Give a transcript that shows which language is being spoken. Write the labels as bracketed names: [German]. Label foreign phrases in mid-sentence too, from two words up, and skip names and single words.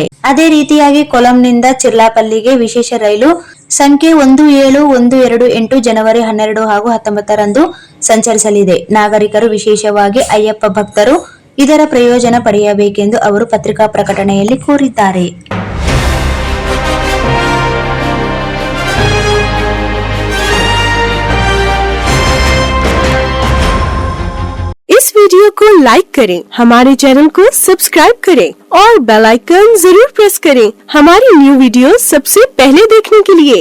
[Kannada] ಅದೇ ರೀತಿಯಾಗಿ ಕೊಲ್ಲಂನಿಂದ ಚಿರ್ಲಾಪಲ್ಲಿಗೆ ವಿಶೇಷ ರೈಲು ಸಂಖ್ಯೆ 17128 ಜನವರಿ 12 ಹಾಗೂ 19ರಂದು ಸಂಚರಿಸಲಿದೆ. ನಾಗರಿಕರು, ವಿಶೇಷವಾಗಿ ಅಯ್ಯಪ್ಪ ಭಕ್ತರು ಇದರ ಪ್ರಯೋಜನ ಪಡೆಯಬೇಕೆಂದು ಅವರು ಪತ್ರಿಕಾ ಪ್ರಕಟಣೆಯಲ್ಲಿ ಕೋರಿದ್ದಾರೆ. [Hindi] इस वीडियो को लाइक करें, हमारे चैनल को सब्सक्राइब करें और [English] bell icon [Hindi] जरूर प्रेस करें हमारी [English] new video [Hindi] सबसे पहले देखने के लिए।